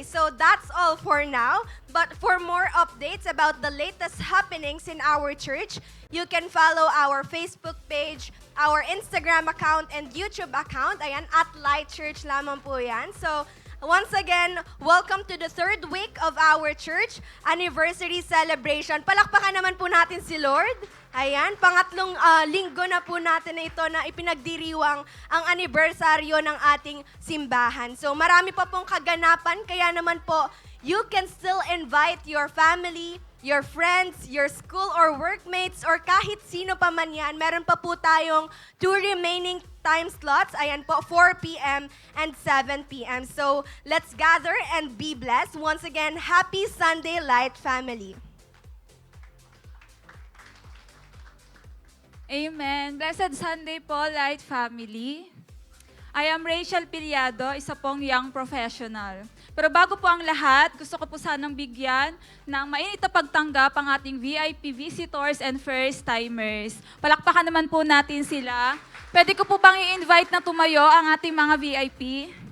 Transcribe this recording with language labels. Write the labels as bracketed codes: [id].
[en] So that's all for now. But for more updates about the latest happenings in our church, you can follow our Facebook page, our Instagram account, and YouTube account. [tl] Ayan, at Light Church lamang po yan. [en] So, once again, welcome to the third week of our church anniversary celebration. [tl] Palakpakan naman po natin si Lord. Ayan, pangatlong linggo na po natin na ito na ipinagdiriwang ang anibersaryo ng ating simbahan. So marami pa pong kaganapan, kaya naman po, [en] you can still invite your family, your friends, your school or workmates, or [tl] kahit sino pa man yan. Meron pa po tayong 2 [en] remaining time slots. Ayan po, 4 p.m. and 7 p.m. So, let's gather and be blessed. Once again, Happy Sunday, Light family. Amen. Blessed Sunday po, Light family. I am Rachel Piliado, [tl] isa pong [en] young professional. [tl] Pero bago po ang lahat, gusto ko po sanang bigyan ng mainit na pagtanggap ang ating VIP visitors and first-timers. Palakpakan naman po natin sila. Pwede ko po bang i-invite na tumayo ang ating mga VIP?